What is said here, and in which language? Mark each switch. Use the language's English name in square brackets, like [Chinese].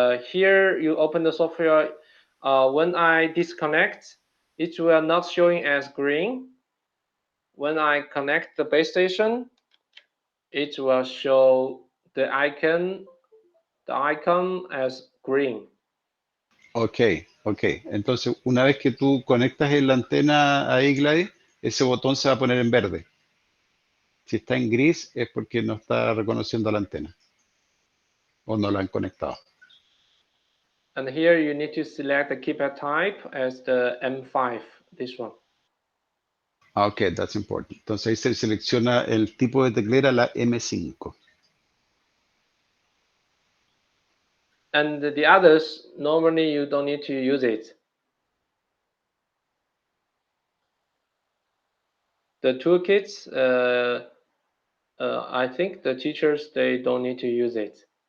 [English] Here you open the software. When I disconnect, it will not showing as green. When I connect the base station, it will show the icon as green. ok. [Spanish] Entonces, una vez que tú conectas la antena ahí, Gladys, ese botón se va a poner en verde. Si está en gris es porque no está reconociendo la antena o no la han conectado. [English] And here you need to select the keypad type as the M5, this one. Ok, that's important. [Spanish] Entonces ahí se selecciona el tipo de teclera, la M5. [English] And the others, normally you don't need to use it. The toolkits, I think the teachers, they don't need to use it.